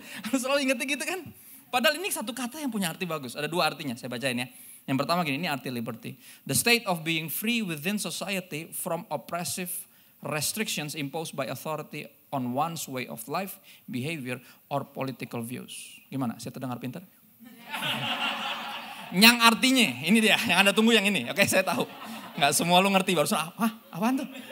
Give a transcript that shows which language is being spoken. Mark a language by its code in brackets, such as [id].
[id] Harus selalu ingetnya gitu kan? Padahal ini satu kata yang punya arti bagus. Ada dua artinya, saya bacain ya. Yang pertama gini, ini arti liberty. [en] The state of being free within society from oppressive restrictions imposed by authority on one's way of life, behavior, or political views. [id] Gimana? Saya terdengar pintar? Yang artinya, ini dia, yang Anda tunggu yang ini. Oke, saya tahu. Nggak semua lu ngerti, barusan, apaan tuh?